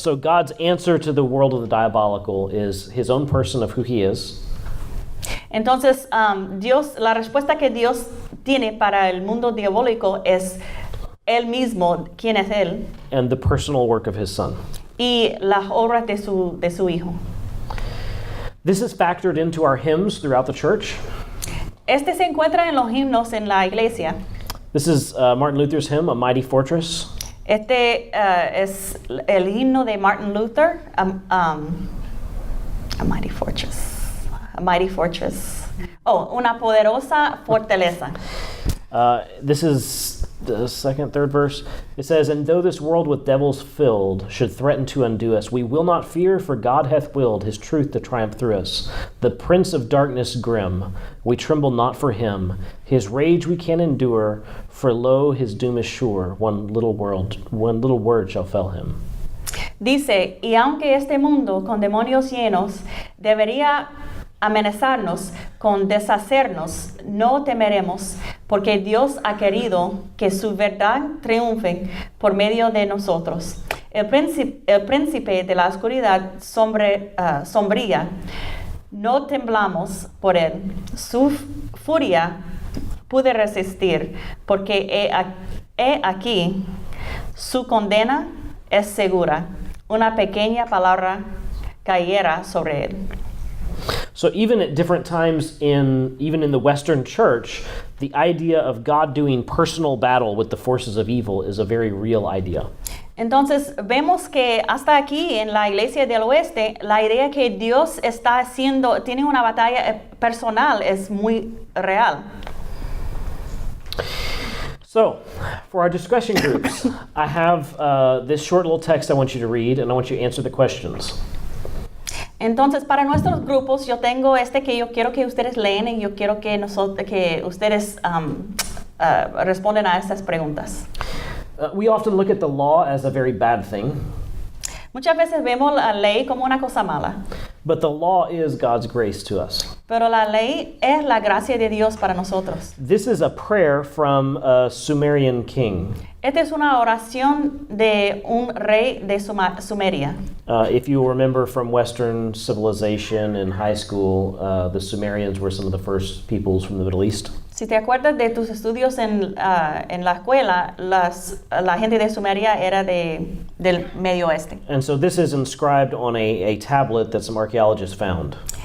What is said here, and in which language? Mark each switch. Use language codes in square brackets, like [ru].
[en] so God's answer to the world of the diabolical is his own person of who he is. [es] Entonces, la respuesta que Dios tiene para el mundo diabólico es Él mismo, quién es Él, [en] And the personal work of his son. [es] y las obras de su Hijo. [en] This is factored into our hymns throughout the church. [es] Este se encuentra en los himnos en la iglesia. [en] This is Martin Luther's hymn, A Mighty Fortress. [es] Este es el himno de Martin Luther, A Mighty Fortress. A Mighty Fortress. Oh, una poderosa fortaleza. [en] This is the second, third verse. It says, And though this world with devils filled should threaten to undo us, we will not fear, for God hath willed his truth to triumph through us. The prince of darkness grim, we tremble not for him. His rage we can endure, for lo, his doom is sure. One little word shall fell him. [es] Dice, y aunque este mundo con demonios llenos debería amenazarnos con deshacernos, no temeremos, porque Dios ha querido que su verdad triunfe por medio de nosotros. El príncipe de la oscuridad sombría, no temblamos por él. Su furia pude resistir, porque he aquí, su condena es segura. Una pequeña palabra cayera sobre él. [en] So even at different times even in the Western church, the idea of God doing personal battle with the forces of evil is a very real idea. [es] Entonces vemos que hasta aquí en la iglesia del oeste, la idea que Dios tiene una batalla personal es muy real. [en] So, for our discussion groups, I have this short little text I want you to read, and I want you to answer the questions. [es] Entonces, para nuestros grupos, yo tengo que yo quiero que ustedes leen y yo quiero que ustedes respondan a estas preguntas. [en] We often look at the law as a very bad thing. [es] Muchas veces vemos la ley como una cosa mala. [en] But the law is God's grace to us. [es] Pero la ley es la gracia de Dios para nosotros. [en] This is a prayer from a Sumerian king. [es] Esta es una oración de un rey de Sumeria. [en] If you remember from Western civilization in high school, the Sumerians were some of the first peoples from the Middle East. [es] Si te acuerdas de tus estudios en la escuela, la gente de Sumeria era del Medio Oeste. [en] And so this is inscribed on a tablet that some archaeologists found.